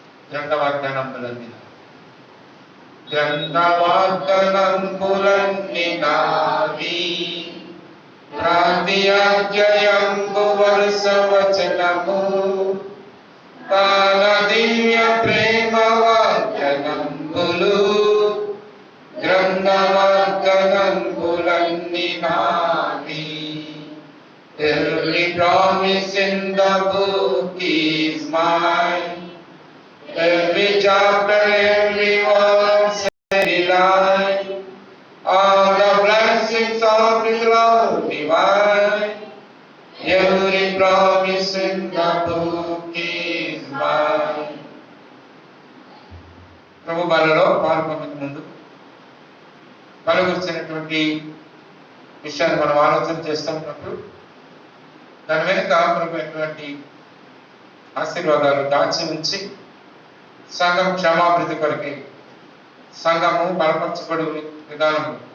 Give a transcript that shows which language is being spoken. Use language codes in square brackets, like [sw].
[te] గ్రంథవాగ్దానంబులన్నీ గ్రంథవాగ్దానంబులన్నీ నావి, ప్రాంతీయాధ్యాయంబు వరుస వచనము, తాన దివ్య ప్రేమ వాగ్దానంబులు, గ్రంథవాగ్దానంబులన్నీ నావి. [en] Every promise in the book is mine, every chapter, every verse, every line, all the blessings of His love divine. Every promise in the book is mine. [te] ప్రభు బలలో పాల్గొనక ముందు బల గురించినటువంటి విషయాన్ని మనం ఆలోచన చేస్తున్నప్పుడు దాని వెనుక ప్రభుత్వటువంటి ఆశీర్వాదాలు దాచి ఉంచి సంఘం క్షేమాభివృద్ధి కొరకి సంఘము బలపరచబడి విధానం